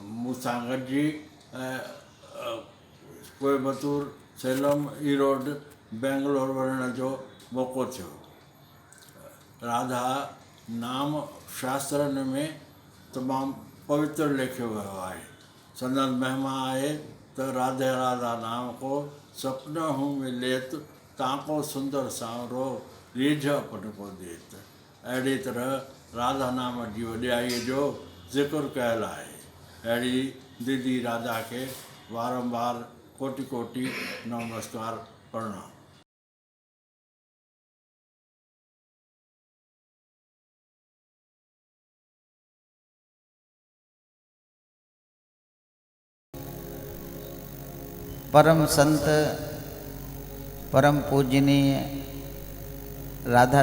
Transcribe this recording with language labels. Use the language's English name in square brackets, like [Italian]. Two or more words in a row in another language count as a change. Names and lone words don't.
[Sindhi] मूंसां गॾिजी कोयबतूर, सेलम, ईरोड, बेंगलोर वञण जो मौक़ो थियो। राधा नाम शास्त्रनि में तमामु पवित्र लिखियो वियो आहे। संदन महिमा आहे त [Hindi] राधे राधा नाम को सपना हूँ में लेत ताको सुंदर सांवरो रीझ अपन को देत। [Sindhi] अहिड़ी तरह राधा नाम जी वॾियाईअ जो ज़िक्र कयल आहे। अहिड़ी दीदी राधा खे वारंवार कोटि कोटि नमस्कार प्रणाम। परम संत परम पूजनीय राधा